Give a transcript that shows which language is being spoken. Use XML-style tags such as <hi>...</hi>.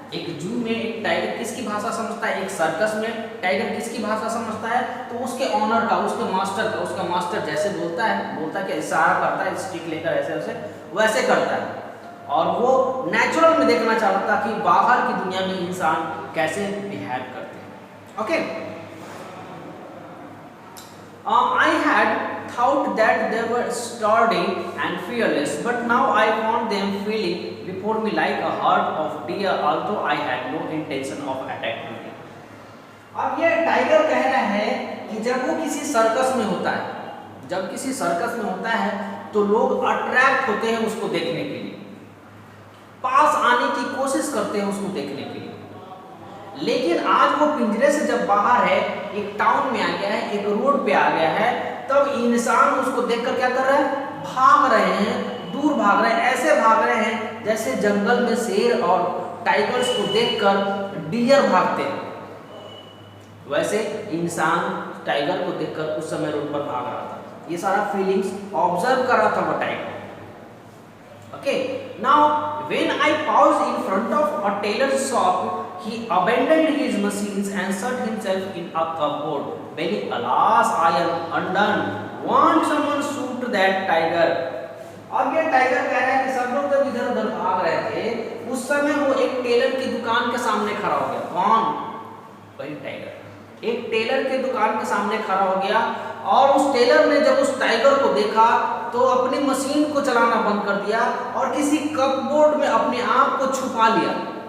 <hi>एक जू में एक टाइगर किसकी भाषा समझता है? एक सर्कस में टाइगर किसकी भाषा समझता है? तो उसके ऑनर का, उसके मास्टर का। उसका मास्टर जैसे बोलता क्या इशारा करता है, स्टिक लेकर ऐसे वैसे करता है। और वो नेचुरल में देखना चाहता कि बाहर की दुनिया में इंसान कैसे बिहेव करते हैं।</hi> <en>Okay, I had thought that they were sturdy and fearless, but now I found them feeling before me like a herd of deer, although I had no intention of attacking them.</en> <hi>अब ये tiger कह रहा है कि जब वो किसी circus में होता है, जब किसी सर्कस में होता है तो लोग अट्रैक्ट होते हैं उसको देखने के लिए, पास आने की कोशिश करते हैं उसको देखने के लिए। लेकिन आज वो पिंजरे से जब बाहर है, एक टाउन में आ गया है, एक रोड पे आ गया है, तब इंसान उसको देखकर क्या कर रहा है? भाग रहे हैं, दूर भाग रहे हैं। ऐसे भाग रहे हैं जैसे जंगल में शेर और टाइगर्स को देखकर डियर भागते हैं, वैसे इंसान टाइगर को देखकर उस समय रोड पर भाग रहा था। ये सारा फीलिंग्स ऑब्जर्व कर रहा था वो tiger.</hi> <en>Okay, now when I paused in front of a tailor's shop, he abandoned his machines and shut himself in a cupboard, saying, "Alas, I am undone. Won't someone shoot that tiger?"</en> <hi>अब ये tiger कह रहा है कि सब लोग जब इधर उधर भाग रहे थे, उस समय वो एक टेलर की दुकान के सामने खड़ा हो गया। कौन? वही टाइगर एक टेलर के दुकान के सामने खड़ा हो गया। और उस टेलर ने जब उस टाइगर को देखा तो अपनी मशीन को चलाना बंद कर दिया और किसी कपबोर्ड में अपने आप को छुपा लिया।</hi>